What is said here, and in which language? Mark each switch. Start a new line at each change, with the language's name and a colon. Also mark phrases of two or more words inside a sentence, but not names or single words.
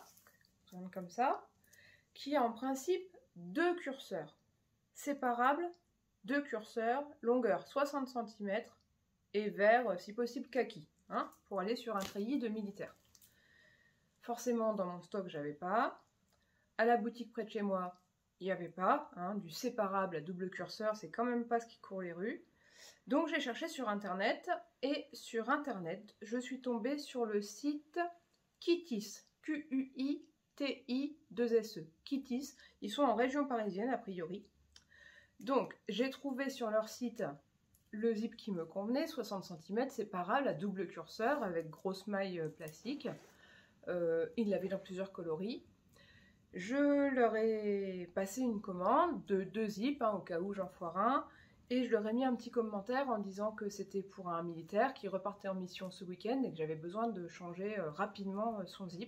French: Comme ça, qui a en principe 2 curseurs séparables, 2 curseurs, longueur 60 cm et vert, si possible kaki, hein, pour aller sur un treillis de militaire. Forcément, dans mon stock, j'avais pas. à la boutique près de chez moi, il n'y avait pas, hein, du séparable à double curseur, c'est quand même pas ce qui court les rues. Donc j'ai cherché sur internet, et sur internet, je suis tombée sur le site Kittis, Q-U-I-T-I-2-S-E, Kittis, ils sont en région parisienne a priori. Donc j'ai trouvé sur leur site le zip qui me convenait, 60 cm, séparable à double curseur avec grosse maille plastique. Ils l'avaient dans plusieurs coloris. Je leur ai passé une commande de 2 zips, hein, au cas où j'en foire un, et je leur ai mis un petit commentaire en disant que c'était pour un militaire qui repartait en mission ce week-end et que j'avais besoin de changer rapidement son zip.